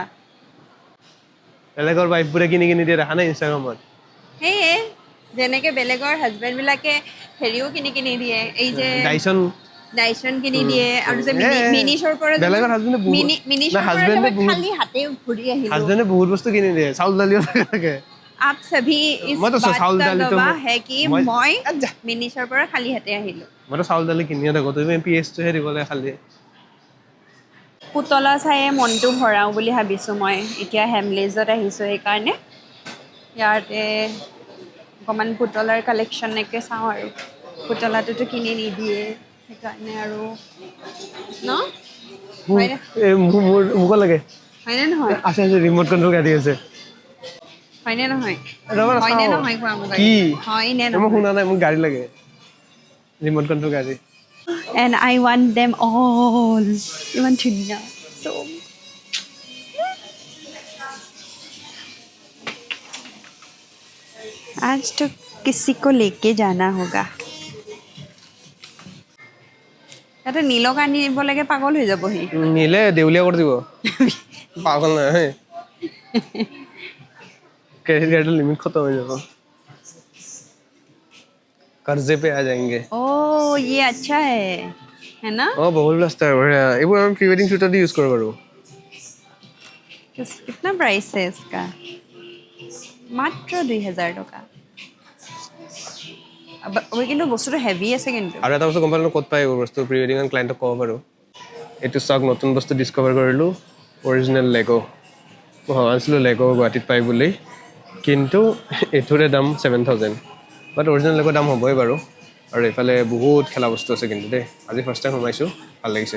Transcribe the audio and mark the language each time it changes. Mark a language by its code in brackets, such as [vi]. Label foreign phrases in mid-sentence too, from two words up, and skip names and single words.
[as] বেলেগৰ ৱাইফবোৰে কিনি কিনি দিয়ে দেখা নাই ইনষ্টাগ্ৰামত সেয়ে যেনেকৈ বেলেগৰ হাজবেণ্ডবিলাকে হেৰিও কিনি কিনি দিয়ে এই যে ডাইচন কিনি দিয়ে আৰু যে মিনিছৰ পৰা বেলেগৰ হাজবেণ্ডে বহুত মিনিছৰ পৰা হাজবেণ্ডে বহুত খালি হাতে ঘূৰি আহিলোঁ হাজবেণ্ডে বহুত বস্তু কিনি দিয়ে চাউল দালিও থাকে [hi] आप सभी इस [as] মইতো [hi] बात [as] চাউল [hi] का [as] দালি তো [hi] गवाह है कि [as] মই মই মিনিছৰ পৰা খালি হাতে আহিলোঁ মইতো চাউল দালি কিনিয়ে থাকোঁ তুমি PS-টোহে দিবলৈ খালি পুতলা চায়ে মনটো ভৰাওঁ বুলি ভাবিছোঁ মই এতিয়া হেমলেজত আহিছোঁ সেইকাৰণে ইয়াতে অকণমান পুতলাৰ কালেকশ্যনকে চাওঁ আৰু পুতলাটোতো কিনি নিদিয়ে সেইকাৰণে আৰু ন হয়নে মোক লাগে হয়নে নহয় আছে আছে ৰিম'ট কণ্ট্ৰল গাড়ী আছে হয়নে নহয় ৰ'বা হয়নে চাওঁ। নহয় কোৱা মোক কি হয়নে মই নহয় শুনা নাই মোক গাড়ী লাগে ৰিম'ট কণ্ট্ৰল গাড়ী [en] and I want them all [as] ইমান ধুনীয়া so [hi] आज तो किसी को लेके जाना होगा [as] ইয়াতে নীলক আনিব লাগে পাগল হৈ যাব সি নিলে দেউলীয়া কৰি দিব পাগল নহয় [hi] क्रेडिट कार्ड लिमिट खत्म हो जाएगा कर्जे पे आ जाएंगे ओ ये अच्छा है ना ओ बहुत रास्ता है बढ़िया ये हम [en] pre wedding shoot [hi] यूज करो करो कितना प्राइस है इसका मात्र 2000 टका अब वो [as] কিন্তু বস্তুটো হেভি আছে কিন্তু আৰু এটা বস্তু গম পালো ক'ত পাই এইবোৰ বস্তু [en] pre wedding and client [as] ক'ব পাৰো এইটো চাওক নতুন বস্তু ডিস্কভাৰ কৰিলো অৰিজিনেল লেগো মই ভাবিছিলোঁ লেগো গুৱাহাটীত পাই বুলি কিন্তু এইটোৰে দাম 7000 বাট অৰিজিনেল লেগো দাম হ'বই বাৰু আৰু এইফালে বহুত খেলা বস্তু আছে কিন্তু দেই আজি [en] first time [as] সোমাইছোঁ ভাল লাগিছে